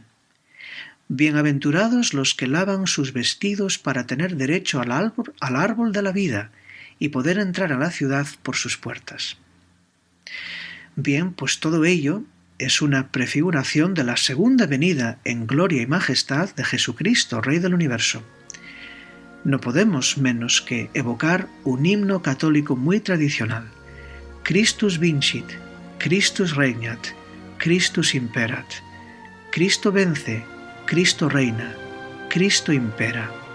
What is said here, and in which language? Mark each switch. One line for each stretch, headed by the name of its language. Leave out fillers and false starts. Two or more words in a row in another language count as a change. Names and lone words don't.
Spanish: Bienaventurados los que lavan sus vestidos para tener derecho al árbol de la vida y poder entrar a la ciudad por sus puertas». Bien, pues todo ello es una prefiguración de la segunda venida en gloria y majestad de Jesucristo, Rey del Universo. No podemos menos que evocar un himno católico muy tradicional:
Latin: Christus vincit, Christus regnat, Christus imperat.
Spanish: Cristo vence, Cristo reina, Cristo impera.